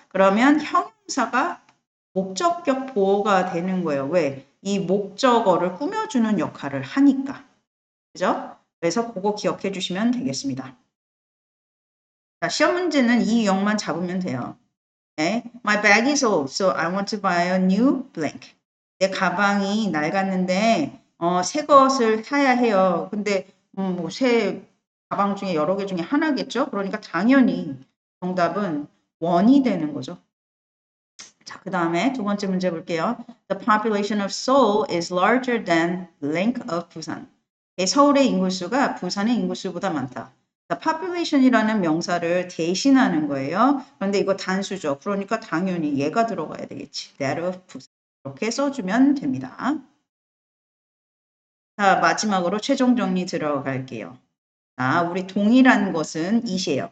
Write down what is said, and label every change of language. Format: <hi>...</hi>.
<ko>그러면 형용사가 목적격 보호가 되는 거예요. 왜? 이 목적어를 꾸며주는 역할을 하니까. 그죠? 그래서 그거 기억해 주시면 되겠습니다. 자, 시험 문제는 이 유형만 잡으면 돼요. 네.</ko> <en>My bag is old, so I want to buy a new blank.</en> <ko>내 가방이 낡았는데 새 것을 사야 해요. 근데 뭐 새 가방 중에 여러 개 중에 하나겠죠? 그러니까 당연히 정답은 원이 되는 거죠. 자, 그 다음에 두 번째 문제 볼게요.</ko> <en>The population of Seoul is larger than blank of Busan.</en> <ko>서울의 인구수가 부산의 인구수보다 많다. 자, population이라는 명사를 대신하는 거예요. 그런데 이거 단수죠. 그러니까 당연히 얘가 들어가야 되겠지.</ko> <en>That of Busan.</en> <ko>이렇게 써주면 됩니다. 자, 마지막으로 최종 정리 들어갈게요. 자, 우리 동일한 것은 it이에요.</ko>